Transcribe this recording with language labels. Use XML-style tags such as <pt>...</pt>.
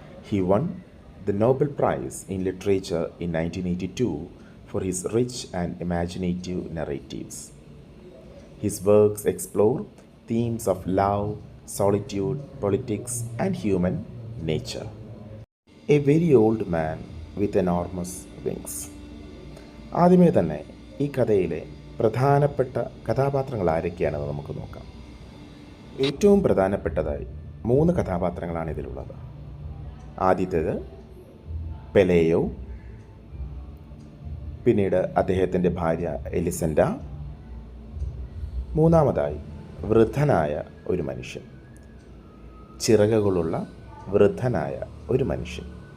<en>He won the Nobel prize in literature in 1982 for his rich and imaginative narratives. His works explore themes of love, solitude, politics, and human nature. A very old man with enormous wings.</en> <ml>ആദ്യമേ തന്നെ ഈ കഥയിലെ പ്രധാനപ്പെട്ട കഥാപാത്രങ്ങൾ ആരൊക്കെയാണെന്ന് നമുക്ക് നോക്കാം. ഏറ്റവും പ്രധാനപ്പെട്ടതായി 3 കഥാപാത്രങ്ങളാണ് ഇതിലുള്ളത്. ആദ്യത്തേത് പെലേയോ, പിന്നീട് അദ്ദേഹത്തിൻ്റെ ഭാര്യ എലിസൻഡ, മൂന്നാമതായി വൃദ്ധനായ ഒരു മനുഷ്യൻ, ചിറകുകളുള്ള വൃദ്ധനായ ഒരു മനുഷ്യൻ.</ml>